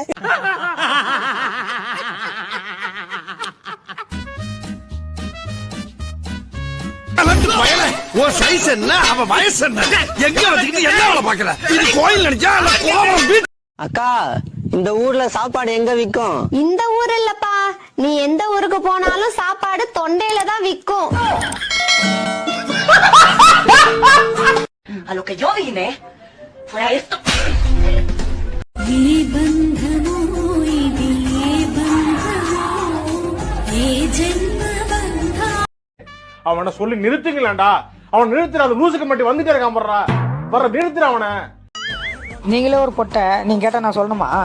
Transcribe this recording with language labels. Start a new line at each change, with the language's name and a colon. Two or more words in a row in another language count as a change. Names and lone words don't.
Tamil: அக்கா, இந்த ஊர்ல சாப்பாடு எங்க விக்கும்? இந்த ஊர் இல்லப்பா, நீ எந்த ஊருக்கு போனாலும் சாப்பாடு தொண்டையில தான் விக்கும்.
Spanish: A lo que yo vine fue a esto.
Tamil: அவனை சொல்லி நிறுத்துங்களேன்டா. அவன் நிறுத்துற அந்த லூசுக்கு மட்டும் வந்துட்டே இருக்கான். வர்ற நிறுத்துற அவனை. நீங்களே ஒரு பொட்டை, நீங்க கேட்டா நான் சொல்லணுமா?